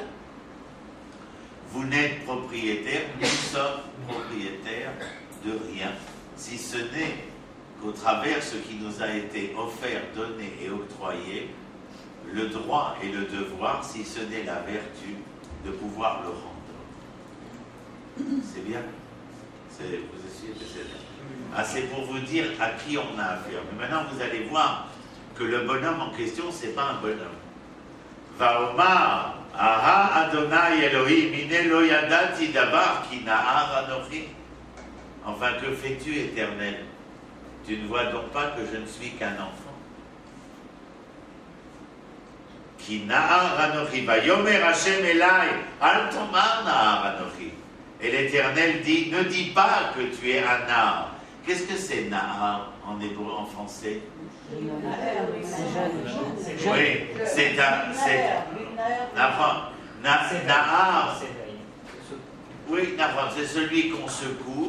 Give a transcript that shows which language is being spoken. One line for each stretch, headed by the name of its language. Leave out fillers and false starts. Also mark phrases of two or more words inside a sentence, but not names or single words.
French: Vous n'êtes propriétaire, nous sommes propriétaires de rien, si ce n'est qu'au travers ce qui nous a été offert, donné et octroyé, le droit et le devoir, si ce n'est la vertu, de pouvoir le rendre. C'est bien? Vous essayez de c'est bien. Ah, c'est pour vous dire à qui on a affaire. Mais maintenant, vous allez voir que le bonhomme en question, c'est pas un bonhomme.
Hebrew: ואמר אהה אדוני אלוהים הנה לא ידעתי דבר כי נער אנוכי.
French: Enfin, que fais-tu, Éternel? Tu ne vois donc pas que je ne suis qu'un enfant?
Hebrew: כי נער אנוכי ויאמר השם אלי אל תאמר נער אנוכי.
French: Et l'Éternel dit, ne dis pas que tu es un Nahar. Qu'est-ce que c'est Nahar en hébreu, en français? Oui, c'est un... Nahar. Oui, Nahar, c'est celui qu'on secoue.